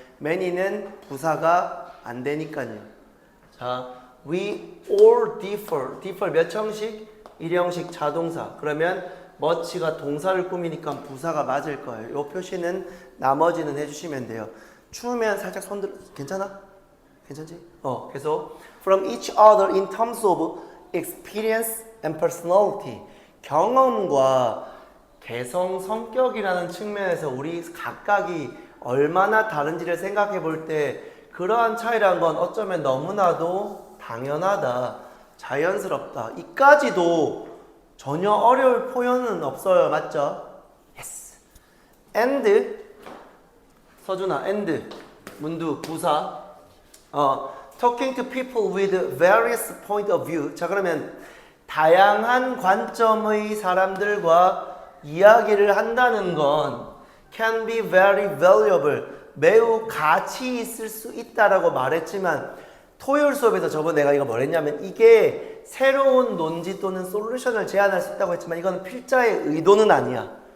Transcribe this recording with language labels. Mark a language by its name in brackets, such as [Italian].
[Korean] many는 부사가 안 되니까요. [English] 자, we all differ. differ [Korean] 몇 형식? 1형식 자동사. 그러면 much가 동사를 꾸미니까 부사가 맞을 거예요. 이 표시는 나머지는 해주시면 돼요. 추우면 살짝 손 들어. 괜찮아? 괜찮지? 계속. [English] From each other in terms of experience and personality. [Korean] 경험과 개성, 성격이라는 측면에서 우리 각각이 얼마나 다른지를 생각해 볼 때 그러한 차이라는 건 어쩌면 너무나도 당연하다, 자연스럽다. 이까지도 전혀 어려울 표현은 없어요. 맞죠? Yes. And 서준아, and 문두 부사. [English] Talking to people with various point of view. [Korean] 자, 그러면 다양한 관점의 사람들과 이야기를 한다는 건 [English] can be very valuable. [Korean] 매우 가치 있을 수 있다라고 말했지만 토요일 수업에서 저번에 내가 이거 뭐랬냐면 이게 새로운 논지 또는 솔루션을 제안할 수 있다고 했지만 이건 필자의 의도는 아니야.